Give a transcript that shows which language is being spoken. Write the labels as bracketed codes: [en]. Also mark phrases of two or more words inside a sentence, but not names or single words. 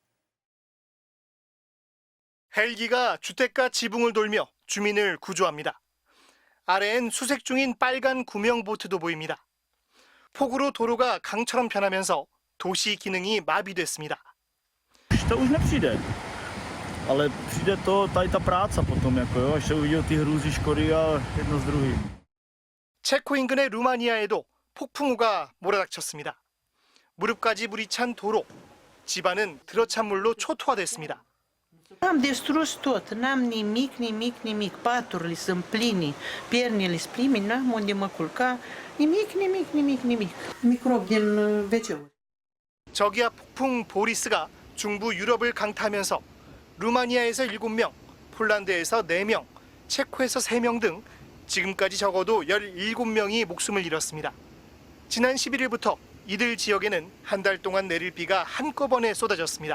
[ko] 헬기가 주택가 지붕을 돌며 주민을 구조합니다. 아래엔 수색 중인 빨간 구명보트도 보입니다. 폭우로 도로가 강처럼 변하면서 도시 기능이 마비됐습니다. [cs] už to už nepřijde. Ale přijde to, tady ta práce potom, jako jo, až se uvidí ty hrůzy škody a jedno s druhým. [ko] 체코 인근의 루마니아에도 폭풍우가 몰아닥쳤습니다. 무릎까지 물이 찬 도로, 집안은 들어찬 물로 초토화됐습니다. [ro] Am distrus tot, n-am nimic, paturile sunt pline, piernele sunt pline, n-am unde mă culca, nimic. Microb din WC-uri. [ko] 저기압 폭풍 보리스가 중부 유럽을 강타하면서 루마니아에서 7명, 폴란드에서 4명, 체코에서 3명 등 지금까지 적어도 17명이 목숨을 잃었습니다. 지난 11일부터 이들 지역에는 한 달 동안 내릴 비가 한꺼번에 쏟아졌습니다.